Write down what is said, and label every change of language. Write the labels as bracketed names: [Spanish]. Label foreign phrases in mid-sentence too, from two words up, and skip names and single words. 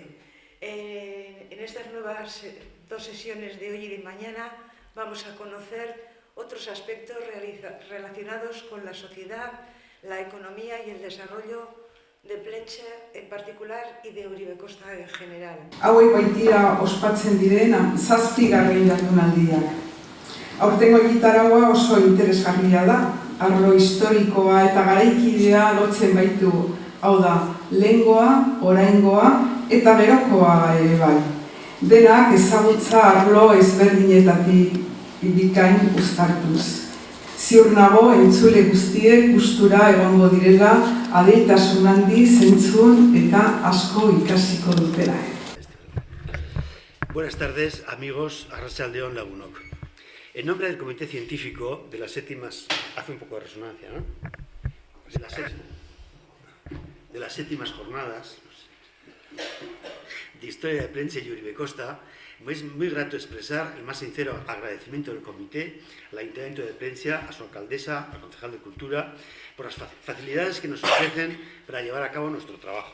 [Spanish] En estas nuevas dos sesiones de hoy y de mañana vamos a conocer otros aspectos relacionados con la sociedad, la economía y el desarrollo de Plentzia en particular y de Uribe Kosta en general. [Basque] Hauek baitira ospatzen diren 7. jardunaldiak. Aurtengo egitaraua oso interesgarria da, arlo historikoa eta garaikidea lotzen baitu, hau da, lehengoa, oraingoa eta gerokoa ere bai. Denak ezagutza arlo ezberdinetatik bikain uztartuz. Ziur nago entzule guztiek gustura egongo direla, adeitasun handiz entzun eta asko ikasiko dutela. [Spanish] Buenas tardes, amigos, [Basque] arratsaldeon lagunok. [Spanish] En nombre del Comité Científico de las séptimas, hace un poco de resonancia, ¿no? De las séptimas jornadas de Historia de Plentzia y Uribe Kosta, me es muy grato expresar el más sincero agradecimiento del Comité, al Ayuntamiento de Plentzia, a su alcaldesa, al concejal de Cultura, por las facilidades que nos ofrecen para llevar a cabo nuestro trabajo.